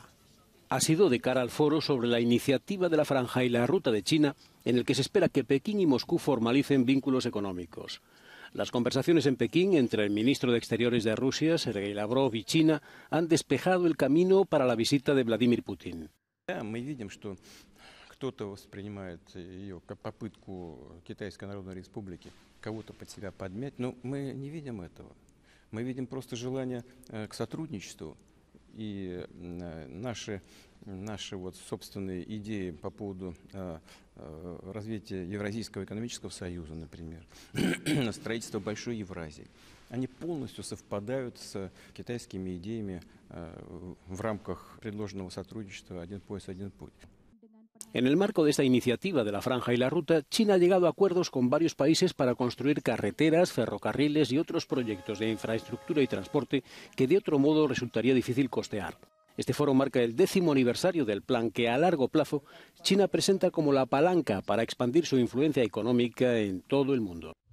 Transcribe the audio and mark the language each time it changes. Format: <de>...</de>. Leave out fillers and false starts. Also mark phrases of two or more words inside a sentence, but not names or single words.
<es>Ha sido de cara al foro sobre la iniciativa de la Franja y la Ruta de China, en el que se espera que Pekín y Moscú formalicen vínculos económicos. Las conversaciones en Pekín entre el ministro de Exteriores de Rusia, Sergei Lavrov, y China han despejado el camino para la visita de Vladimir Putin.</es> <ru>Кто-то воспринимает ее как попытку Китайской Народной Республики кого-то под себя подмять, но мы не видим этого. Мы видим просто желание к сотрудничеству. И наши вот собственные идеи по поводу развития Евразийского экономического союза, например, строительства Большой Евразии, они полностью совпадают с китайскими идеями в рамках предложенного сотрудничества «Один пояс, один путь».</ru> <es>En el marco de esta iniciativa de la Franja y la Ruta, China ha llegado a acuerdos con varios países para construir carreteras, ferrocarriles y otros proyectos de infraestructura y transporte que de otro modo resultaría difícil costear. Este foro marca el 10º aniversario del plan que a largo plazo China presenta como la palanca para expandir su influencia económica en todo el mundo.</es>